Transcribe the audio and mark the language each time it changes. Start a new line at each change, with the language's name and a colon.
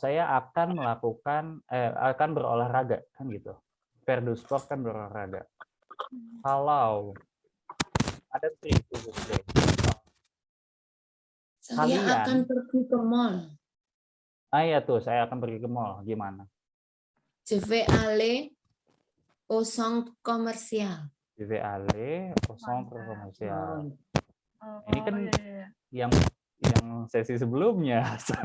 Indonesian: Saya akan akan berolahraga, kan gitu.
French: Faire du sport
Indonesian: kan berolahraga. Kalau ada itu, Saya akan pergi ke mall. ya tuh, saya akan pergi ke mall. Gimana?
French: Je vais aller au centre commercial. Je vais aller au centre commercial.
Indonesian: Ini kan yang sesi sebelumnya.